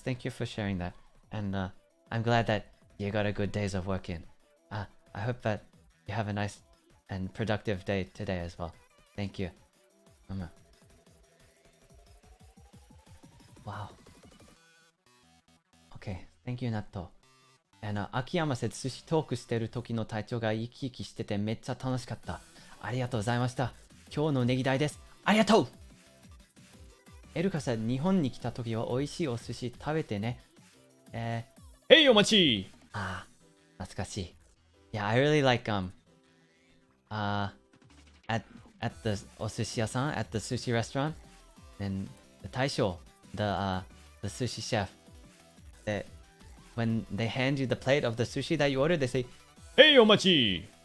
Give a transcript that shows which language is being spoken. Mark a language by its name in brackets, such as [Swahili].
[English] Thank you for sharing that. And I'm glad that you got a good days of work in. I hope that you have a nice and productive day today as well. Thank you. Wow. Okay, thank you, 納豆。 [Japanese] 秋山said 寿司トークしてる時の体調が生き生きしててめっちゃ楽しかった。ありがとうございました。今日のネギ代です。ありがとう。エルカsaid 日本に来た時は美味しいお寿司食べてね。へいお待ち。ああ、懐かしい。 [English] Yeah, I really like at the [Japanese] お寿司屋さん [English] at the sushi restaurant, and the 大将 the sushi chef that when they hand you the plate of the sushi that you ordered, they say, "Hey, omachi."